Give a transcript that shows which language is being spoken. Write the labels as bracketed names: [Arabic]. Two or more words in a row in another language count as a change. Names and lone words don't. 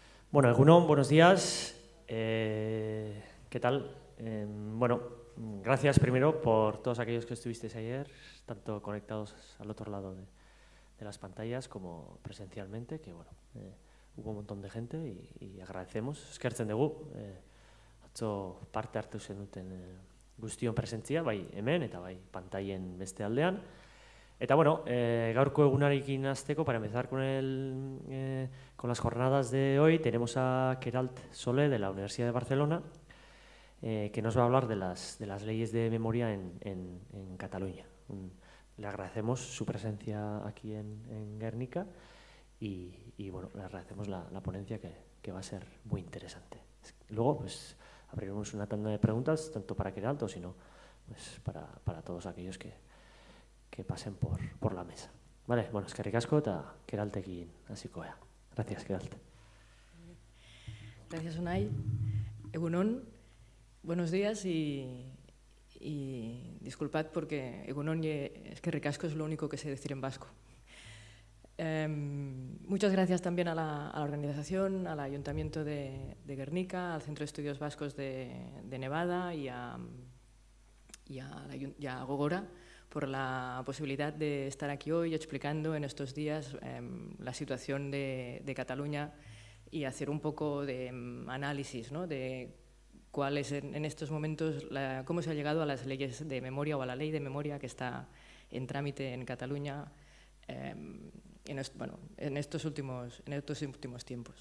[Basque] Bueno, Egunon, [Spanish] buenos días. ¿Qué tal? Bueno, gracias primero por todos aquellos que estuvisteis ayer, tanto conectados al otro lado de las pantallas como presencialmente, que bueno, hubo un montón de gente y agradecemos. [Basque] Eskertzen dugu, atzo parte hartu zenuten guztion presentzia, bai hemen eta bai pantailen beste aldean. Eta bueno, gaurko egunarekin hasteko, [Spanish] para empezar con las jornadas de hoy, tenemos a Queralt Solé de la Universidad de Barcelona, que nos va a hablar de las leyes de memoria en Cataluña. Le agradecemos su presencia aquí en Guernica y bueno, le agradecemos la ponencia que va a ser muy interesante. Luego, pues, abriremos una tanda de preguntas, tanto para Queralt o si no, pues para todos aquellos que pasen por la mesa. Vale, [Basque] bueno, eskerrik asko eta Queraltekin hasiko gara. [Spanish] Gracias, Queralt. Gracias, Unai. Egunon, buenos días y disculpad porque Egunon y [Basque] eskerrik asko [Spanish] es lo único que sé decir en vasco. Muchas gracias también a la organización, al Ayuntamiento de Guernica, al Centro de Estudios Vascos de Nevada y a Gogora por la posibilidad de estar aquí hoy explicando en estos días la situación de Cataluña y hacer un poco de análisis, ¿no?, de cuál es en estos momentos, cómo se ha llegado a las leyes de memoria o a la ley de memoria que está en trámite en Cataluña en estos últimos tiempos.